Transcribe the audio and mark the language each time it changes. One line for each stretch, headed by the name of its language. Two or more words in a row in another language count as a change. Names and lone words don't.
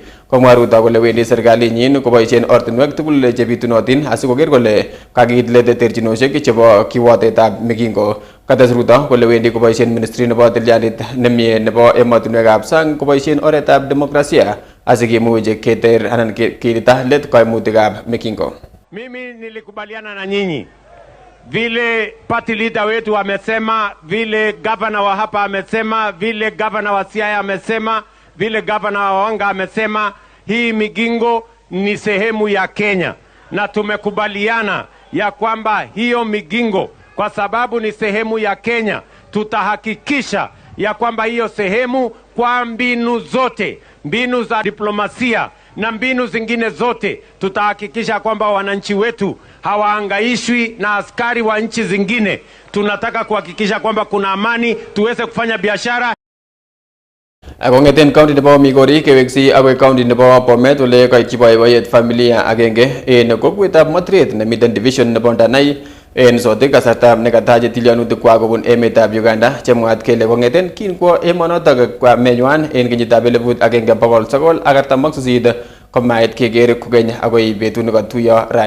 Kalenjin: Komwa Ruto kole wendi serikalinyin koboisien ortinwek tugul chebitunotin asikoker kole kakiit let terchinoshek chebo kiwotetab Migingo. Kates Ruto kole wendi koboisien ministry nebo tilyandit nemie nebo emotinwekab sang koboisien oretab demokrasia asikimuch keter anan kirita let kaimutikab Migingo.
Swahili: Mimi nilikubaliana na nyinyi vile party leader wetu amesema, vile governor wa hapa amesema, vile governor wa Siaya amesema, vile governor wa Wanga amesema, hii Migingo ni sehemu ya Kenya na tumekubaliana ya kwamba hiyo Migingo kwa sababu ni sehemu ya Kenya tutahakikisha ya kwamba hiyo sehemu kwa mbinu zote, mbinu za diplomasia na mbinu zingine zote tutahakikisha kwamba wananchi wetu hawaangaishwi na askari wa nchi zingine. Tunataka kuhakikisha kwamba kuna amani, tuweze kufanya biashara.
Kalenjin: Akong'eten county nebo Migori keweksi akoi county nebo Bomet ole kaichiboiboiyet familia agenge en kokwetab Motret nemiten division nebo Ndanai en sotik kasartab nekatache tilyanutik kobun emetab Uganda chemwaat kele kong'eten kinkwo emonotok menywan en kenyitab 1948 komait keker kokeny akoi betut nekatuiyo rani.